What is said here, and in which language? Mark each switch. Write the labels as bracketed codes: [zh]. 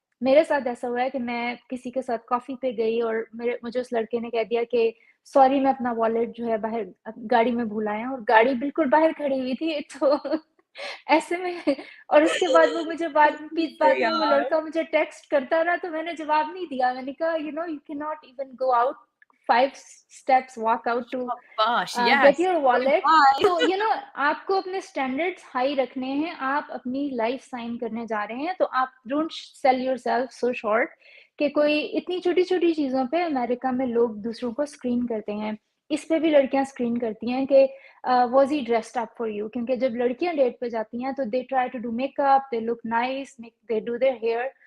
[ur] میرے ساتھ ایسا ہوا ہے کہ میں کسی کے ساتھ کافی پہ گئی اور مجھے اس لڑکے نے کہہ دیا کہ سوری میں اپنا والیٹ جو ہے باہر گاڑی میں بھول آیا, اور گاڑی بالکل باہر کھڑی ہوئی تھی. تو ایسے میں, اور اس کے بعد وہ مجھے بعد میں وہ یار لڑکا مجھے ٹیکسٹ کرتا رہا, تو میں نے جواب نہیں دیا. میں نے کہا [en] you cannot even go out 5 steps walk out to [ur] شاباش, [en] get yes, your wallet. Bye. [ur] تو آپ کو اپنے اسٹینڈرڈس ہائی رکھنے ہیں, آپ اپنی لائف سائن کرنے جا رہے ہیں, تو آپ [en] don't sell yourself so short [ur] کہ کوئی اتنی چھوٹی چھوٹی چیزوں پہ امریکہ میں لوگ دوسروں کو اسکرین کرتے ہیں. اس پہ بھی لڑکیاں اسکرین کرتی ہیں کہ [en] was he dressed up for you, [ur] کیونکہ جب لڑکیاں ڈیٹ پہ جاتی ہیں تو [en] They try to do makeup, they look nice, they do their hair.